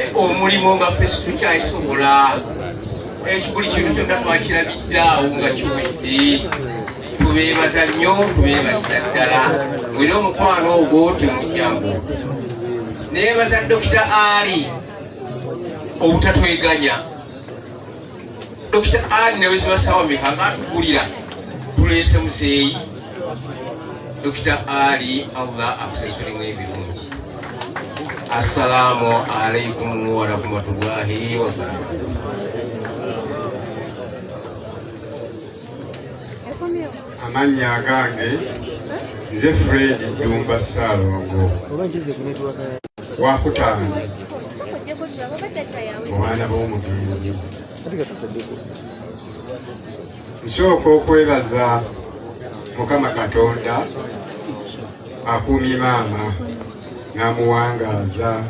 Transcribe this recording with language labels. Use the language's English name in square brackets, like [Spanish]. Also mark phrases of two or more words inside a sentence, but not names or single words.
[Ganda] omulimu nga ffe situkyayisobola buli kintu kyonna twakirabidde awo nga kiwedde tubeebaza nnyo tubeebaliza ddala era omukwano ogwo temujjangu neebaza Dokita Ali obutatweganya Dokita Ali neweziba ssaawa meka nga atukulira tuleese muzeeyi Dokita Ali Allah akusasulemu ebirungi. [Arabic] السلام عليكم ورحمة الله وبركاته. [Ganda] Amannya agange nze Fred Dumba Ssaalongo wakutaano omwana b'omugenzi. Nsooka okwebaza Mukama Katonda akuumye maama n'amuwangaaza.